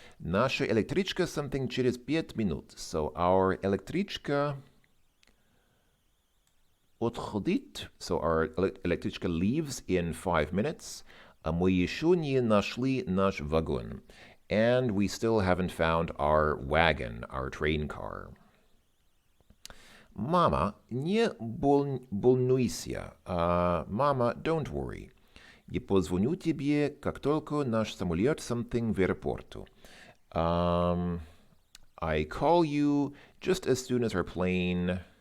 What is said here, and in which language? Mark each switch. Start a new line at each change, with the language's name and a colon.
Russian: Наша электричка something через 5 минут.
English: So our
Russian: электричка отходит.
English: So our электричка leaves in 5 minutes.
Russian: А мы еще не нашли наш вагон.
English: And we still haven't found our wagon, our train car.
Russian: Mama, не волнуйся.
English: Mama, don't worry.
Russian: Я позвоню тебе, как только наш самолет something в аэропорту.
English: I call you just as soon as our plane...